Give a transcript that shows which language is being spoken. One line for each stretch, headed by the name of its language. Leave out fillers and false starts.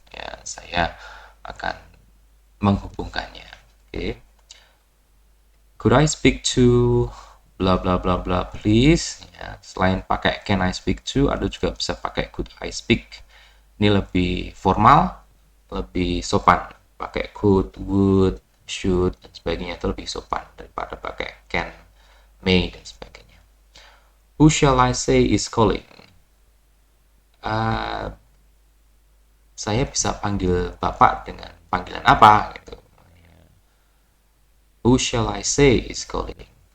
Indonesian: Ya, saya akan menghubungkannya. Okay.
English: Could I speak to bla bla bla bla please?
Indonesian: Ya, selain pakai
English: can I speak to,
Indonesian: ada juga bisa pakai
English: could I speak.
Indonesian: Ini lebih formal, lebih sopan. Pakai could, would, should, dan sebagainya itu lebih sopan daripada pakai can, may, dan sebagainya.
English: Who shall I say is calling?
Indonesian: Saya bisa panggil Bapak dengan panggilan apa? Gitu.
English: Who shall I say is calling?